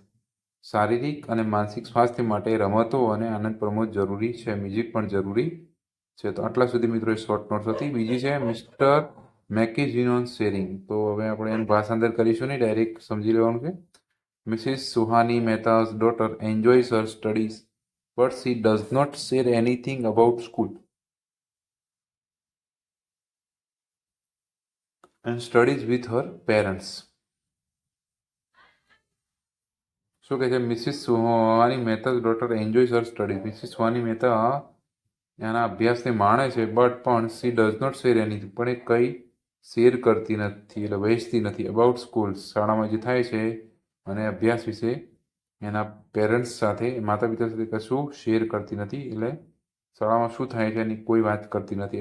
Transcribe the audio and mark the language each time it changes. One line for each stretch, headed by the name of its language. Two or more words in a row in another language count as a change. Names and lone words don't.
Gujarati: શારીરિક અને માનસિક સ્વાસ્થ્ય માટે રમતો અને આનંદ પ્રમોદ જરૂરી છે, મ્યુઝિક પણ જરૂરી છે. તો આટલા સુધી મિત્રો એ
English: short notes
Gujarati: હતી. બીજી છે મિસ્ટર મેકિઝિનોન શેરિંગ. તો હવે આપણે એનું ભાષાંતર કરીશું નહીં, ડાયરેક્ટ સમજી લેવાનું છે.
English: મિસિસ સુહાની મહેતા's daughter enjoys her studies, but she does not share anything about school and studies with her parents.
Gujarati: શું કહે છે?
English: મિસિસ સુહાની મહેતા's daughter enjoys her studies.
Gujarati: મિસિસ સુહાની મહેતા એના અભ્યાસને માણે છે, બટ પણ
English: she does not share anything,
Gujarati: પણ એ કંઈ શેર કરતી નથી, એટલે વહેંચતી નથી,
English: about school,
Gujarati: શાળામાં જે થાય છે અને અભ્યાસ વિશે એના પેરેન્ટ્સ સાથે, માતા પિતા સાથે કશું શેર કરતી નથી, એટલે શાળામાં શું થાય છે એની કોઈ વાત કરતી નથી.